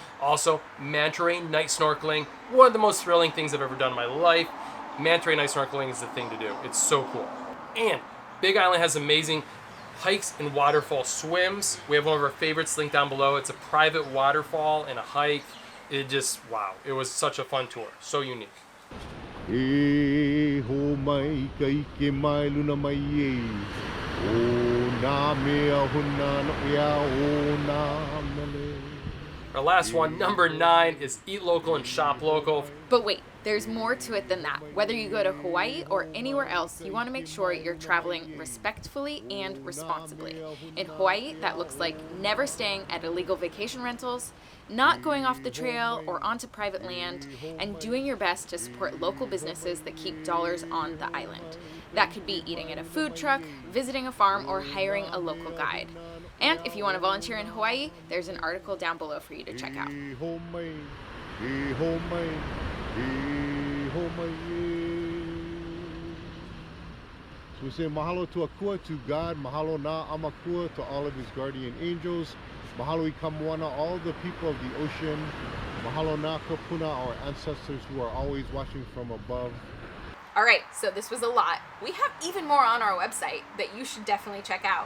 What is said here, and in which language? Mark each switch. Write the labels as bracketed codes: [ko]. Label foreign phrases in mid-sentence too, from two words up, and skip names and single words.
[en] Also, manta ray night snorkeling. One of the most thrilling things I've ever done in my life. Manta ray night snorkeling is the thing to do. It's so cool. And Big Island has amazing hikes and waterfall swims. We have one of our favorites linked down below. It's a private waterfall and a hike. It just, wow. It was such a fun tour. So unique. [haw] E ho mai kai ke mai luna mai e o nā mea huna no ia o nā mele. [en] Our last one, number 9, is eat local and shop local. But wait, there's more to it than that. Whether you go to Hawaii or anywhere else, you want to make sure you're traveling respectfully and responsibly. In Hawaii, that looks like never staying at illegal vacation rentals, not going off the trail or onto private land, and doing your best to support local businesses that keep dollars on the island. That could be eating at a food truck, visiting a farm, or hiring a local guide. And if you want to volunteer in Hawaii, there's an article down below for you to check out. [haw] E ho mai, e ho mai, e ho mai e. [en] So we say mahalo to Akua, to God, [haw] mahalo na amakua, [en] to all of his guardian angels. [haw] Mahalo i Kamoana, [en] all the people of the ocean. [haw] Mahalo na kapuna, [en] our ancestors who are always watching from above. All right, so this was a lot. We have even more on our website that you should definitely check out.